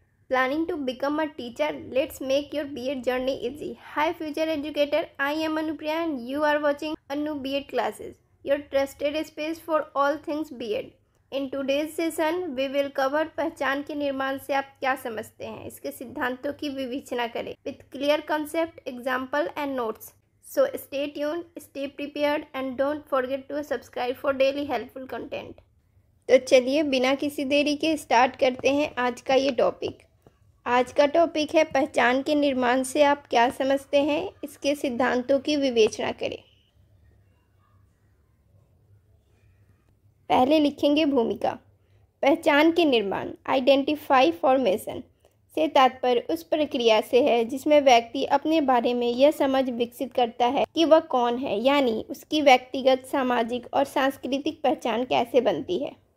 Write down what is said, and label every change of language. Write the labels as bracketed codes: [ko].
[en] Planning to become a teacher? Let's make your B.Ed journey easy. Hi future educator, I am Anupriya and you are watching Anu B.Ed classes, your trusted space for all things B.Ed. In today's session, we will cover [hi] पहचान के निर्माण से आप क्या समझते हैं, इसके सिद्धांतों की विवेचना करें [en] with clear concept, example and notes. So stay tuned, stay prepared and don't forget to subscribe for daily helpful content. [hi] तो चलिए बिना किसी देरी के स्टार्ट करते हैं आज का ये टॉपिक। आज का टॉपिक है पहचान के निर्माण से आप क्या समझते हैं, इसके सिद्धांतों की विवेचना करें। पहले लिखेंगे भूमिका। पहचान के निर्माण आइडेंटिफाई फॉर्मेशन से तात्पर्य उस प्रक्रिया से है जिसमें व्यक्ति अपने बारे में यह समझ विकसित करता है कि वह कौन है, यानी उसकी व्यक्तिगत, सामाजिक और सांस्कृतिक पहचान कैसे बनती है।